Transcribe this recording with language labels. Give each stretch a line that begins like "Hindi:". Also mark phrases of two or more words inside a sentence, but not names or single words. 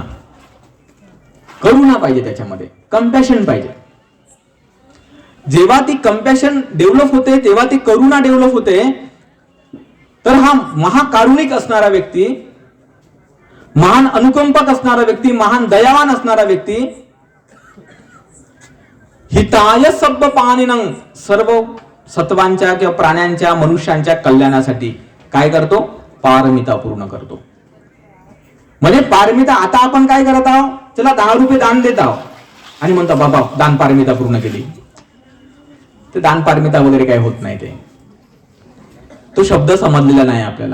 Marathi: करुणा पाहिजे त्याच्यामध्ये, कंपॅशन पाहिजे. जेव्हा ती
English: compassion develop
Marathi: होते तेव्हा ती करुणा डेव्हलप होते. तर हा महाकारुणिक असणारा व्यक्ती, महान अनुकंपक असणारा व्यक्ती, महान दयावान असणारा व्यक्ती
Pali: हिताय सब्ब पानिनं
Marathi: सर्व सत्वांच्या किंवा प्राण्यांच्या मनुष्यांच्या कल्याणासाठी काय करतो, पारमिता पूर्ण करतो. म्हणजे पारमिता. आता आपण काय करत आहोत, चला 10 रुपये दान देत आहोत आणि म्हणतो बाबा दान पारमिता पूर्ण केली. ते दान पारमिता वगैरे काय होत नाही. तो शब्द समजलेला नाही आपल्याला.